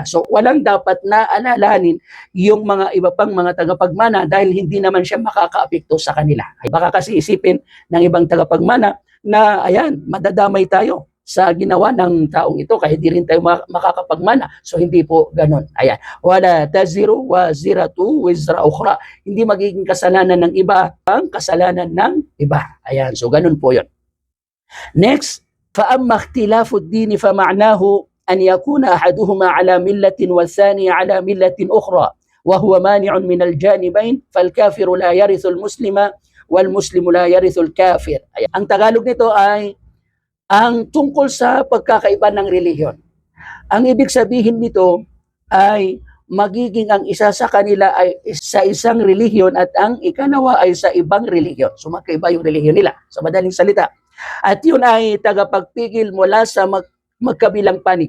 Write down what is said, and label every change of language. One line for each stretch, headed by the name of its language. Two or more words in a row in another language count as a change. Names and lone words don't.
Filipino: So walang dapat na alalahanin yung mga iba pang mga tagapagmana dahil hindi naman siya makakaapekto sa kanila. Ay baka kasi isipin ng ibang tagapagmana na ayan, madadamay tayo sa ginawa ng taong ito kahit di rin tayo makakapagmana. So hindi po ganun. Ayan.
Arabic: ولا تزر وازرة وزر أخرى.
Filipino: Hindi magiging kasalanan ng iba ang kasalanan ng iba. Ayan. So ganun po 'yon. Next,
Arabic: فأما اختلاف الدين فمعناه أن يكون أحدهما على ملة والثاني على ملة أخرى وهو مانع من الجانبين فالكافر لا يرث المسلم والمسلم لا يرث الكافر.
Filipino: Ang Tagalog nito ay ang tungkol sa pagkakaiba ng relihiyon. Ang ibig sabihin nito ay magiging ang isa sa kanila ay sa isang relihiyon at ang ikalawa ay sa ibang relihiyon. So magkaiba yung relihiyon nila sa madaling salita. At yun ay tagapagpigil mula sa magkabilang panig.